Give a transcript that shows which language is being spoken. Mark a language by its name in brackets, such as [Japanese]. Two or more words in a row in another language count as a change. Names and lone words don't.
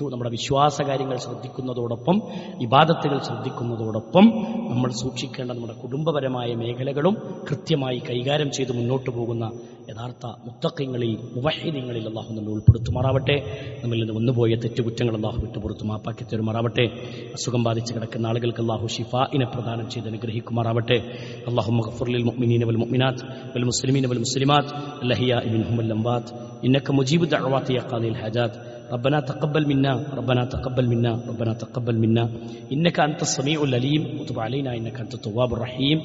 [Malayalam] നമ്മുടെ വിശ്വാസ കാര്യങ്ങൾ ശ്രദ്ധിക്കുന്നതോടൊപ്പം, ഇബാദത്തുകൾ ശ്രദ്ധിക്കുന്നതോടൊപ്പം നമ്മൾ സൂക്ഷിക്കേണ്ട നമ്മുടെ കുടുംബപരമായ മേഖലകളും കൃത്യമായി കൈകാര്യം ചെയ്ത് മുന്നോട്ട് പോകുന്ന യഥാർത്ഥ മുത്തഖീങ്ങളിൽ, മുവഹ്ഹിദീങ്ങളിൽ അള്ളാഹു നമ്മെ ഉൾപ്പെടുത്തുമാറാവട്ടെ. നമ്മിൽ നിന്ന് വന്നുപോയ തെറ്റുകുറ്റങ്ങൾ അള്ളാഹു വിട്ടുപുറത്തു മാപ്പാക്കി തരുമാറാവട്ടെ. അസുഖം ബാധിച്ച് കിടക്കുന്ന ആളുകൾക്ക് അള്ളാഹു ഷിഫാഇനെ പ്രദാനം ചെയ്ത് അനുഗ്രഹിക്കുമാറാവട്ടെ. [Arabic] اللهم اغفر للمؤمنين والمؤمنات والمسلمين والمسلمات الأحياء منهم والأموات إنك مجيب الدعوات يا قاضي الحاجات. ربنا تقبل منا، ربنا تقبل منا، ربنا تقبل منا إنك أنت السميع العليم وتب علينا إنك أنت التواب الرحيم.